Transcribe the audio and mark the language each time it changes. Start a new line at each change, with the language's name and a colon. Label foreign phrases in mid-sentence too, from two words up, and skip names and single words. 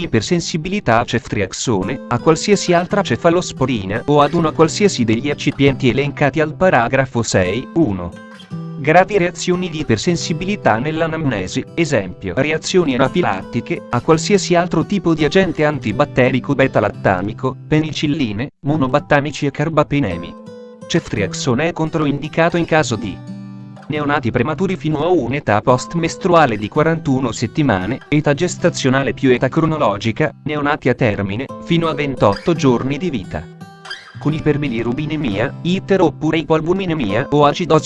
Italian: Ipersensibilità a ceftriaxone, a qualsiasi altra cefalosporina o ad una qualsiasi degli eccipienti elencati al paragrafo 6.1. Gravi reazioni di ipersensibilità nell'anamnesi, esempio reazioni anafilattiche a qualsiasi altro tipo di agente antibatterico beta-lattamico, penicilline, monobattamici e carbapenemi. Ceftriaxone è controindicato in caso di neonati prematuri fino a un'età post-mestruale di 41 settimane, età gestazionale più età cronologica, neonati a termine, fino a 28 giorni di vita. Con iperbilirubinemia, iter oppure ipoalbuminemia o acidosi.